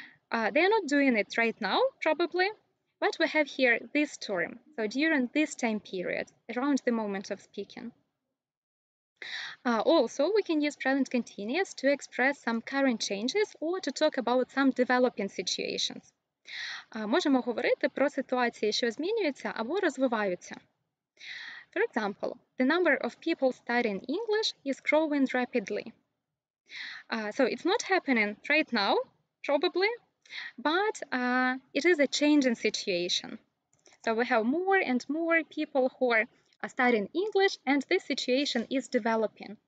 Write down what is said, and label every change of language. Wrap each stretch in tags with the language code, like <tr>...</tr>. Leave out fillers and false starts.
<en>They are not doing it right now, probably, but we have here this term, so during this time period, around the moment of speaking. Also, we can use present continuous to express some current changes or to talk about some developing situations.</en> <uk>Можемо говорити про ситуації, що змінюються або розвиваються.</uk> <en>For example, the number of people studying English is growing rapidly. So it's not happening right now, probably, but it is a changing situation. So we have more and more people who are studying English, and this situation is developing.</en>